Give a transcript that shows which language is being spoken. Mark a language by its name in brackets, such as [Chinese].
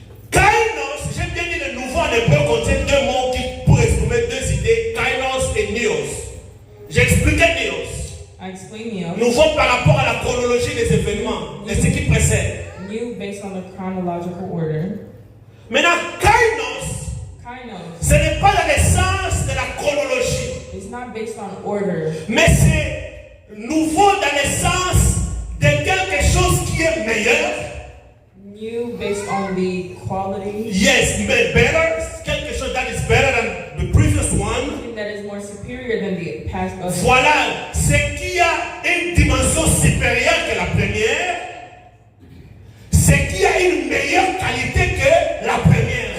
[French] Kainos, j'ai bien dit le nouveau en hébreu contient 2 mots qui pour exprimer 2 idées, kainos et nios. J'ai expliqué nios. [English] I explain neos. [French] Nouveau par rapport à la chronologie des événements, de ce qui précède. [English] New based on the chronological order. [French] Maintenant, kainos, [English] Kainos [French] ce n'est pas la naissance de la chronologie, [English] is not based on order, [French] mais c'est nouveau dans le sens de quelque chose qui est meilleur. [English] new based on the quality, Yes, better, [French] quelque chose [English] that is better than the previous one. something that is more superior than the past other. [French] Voilà, ce qui a une dimension supérieure que la première, ce qui a une meilleure qualité que la première.